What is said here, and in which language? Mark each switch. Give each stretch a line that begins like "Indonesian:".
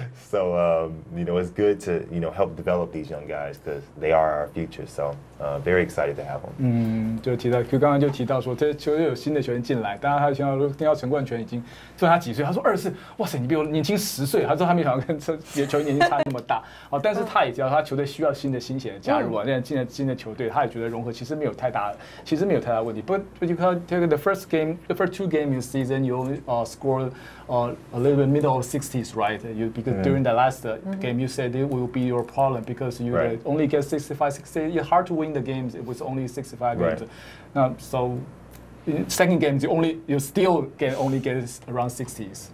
English: So, you know, it's good to, you know, help develop these young guys because they are our future. So, very excited to have them.
Chinese: 就提到 Q 刚刚就提到说，这球队有新的球员进来，当然他听到陈冠泉已经问他几岁，他说24，哇塞，你比我年轻10岁。他说他没想到跟球员年纪差那么大。但是他也知道他球队需要新的新血的加入啊，现在进了新的球队，他也觉得融合其实没有太大问题。
English: But you can take the first 2 games in season, you only scored a little bit middle of 60s, right? Because during the last game, you said it will be your problem because you only get 65, 60. It's hard to win the games. It was only 65 games. So in second game, you still only get around 60s.